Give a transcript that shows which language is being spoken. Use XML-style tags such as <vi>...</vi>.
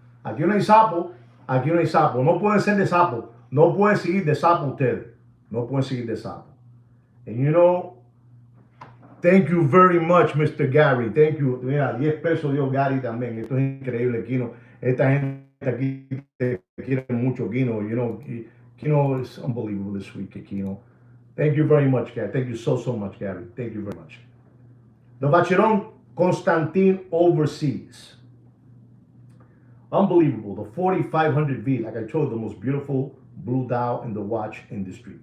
<es>Aquí no hay sapo, aquí no hay sapo. No pueden ser de sapo. No pueden seguir de sapo ustedes. No pueden seguir de sapo.</es> <en>And you know, thank you very much, Mr. Gary. Thank you.</en> <es>Mira, 10 pesos dio Gary también. Esto es increíble, Kino. Esta gente aquí te quiere mucho, Kino.</es> <en>You know, Kino is unbelievable this week, Kino. Thank you very much, Gary. Thank you so much, Gary. Thank you very much. The Vacheron Constantin Overseas. Unbelievable. The 4500V, like I told you, the most beautiful blue dial in the watch industry.</en>